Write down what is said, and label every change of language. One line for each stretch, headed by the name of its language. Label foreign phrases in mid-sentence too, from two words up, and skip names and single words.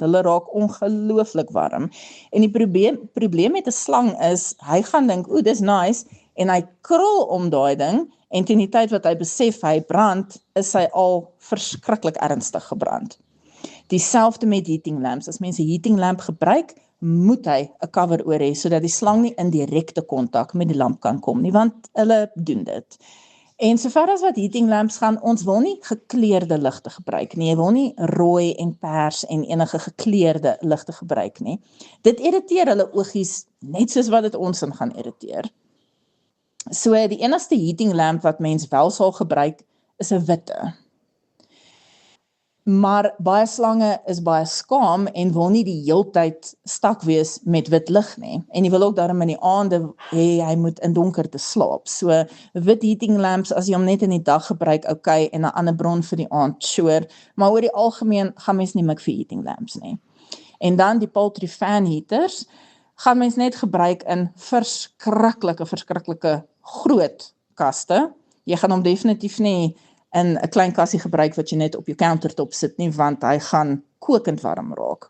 Afrikaans: Hulle raak ongelooflik warm. En die probleem met 'n slang is, hy gaan dink, oeh, dis nice, en hy krul om daai ding, en teen die tyd wat hy besef hy brand, is hy al verskriklik ernstig gebrand. Dieselfde met
English: heating lamps.
Afrikaans: As mense 'n
English: heating lamp
Afrikaans: gebruik, moet hy 'n cover oor hê, sodat die slang nie in direkte kontak met die lamp kan kom nie, want hulle doen dit. En sover as wat
English: heating lamps
Afrikaans: gaan, ons wil nie gekleurde ligte gebruik nie. Jy wil nie rooi en pers en enige gekleurde ligte gebruik nie. Dit irriteer hulle oogies net soos wat dit ons in gaan irriteer. So die enigste
English: heating lamp
Afrikaans: wat mens wel sal gebruik, is 'n witte. Maar baie slange is baie skaam en wil nie die heeltyd stak wees met wit lig nie. En jy wil ook daarom in die aande hê hy moet in donkerte slaap. So wit
English: heating lamps,
Afrikaans: as jy hom net in die dag gebruik, okay, en 'n ander bron vir die aand, sure. Maar oor die algemeen gaan mens nie mik vir
English: heating lamps
Afrikaans: nie. En dan die
English: poultry fan heaters
Afrikaans: gaan mens net gebruik in verskriklike groot kaste. Jy gaan hom definitief nie in 'n klein kassie gebruik wat jy net op jou countertop sit nie, want hy gaan kokend warm raak.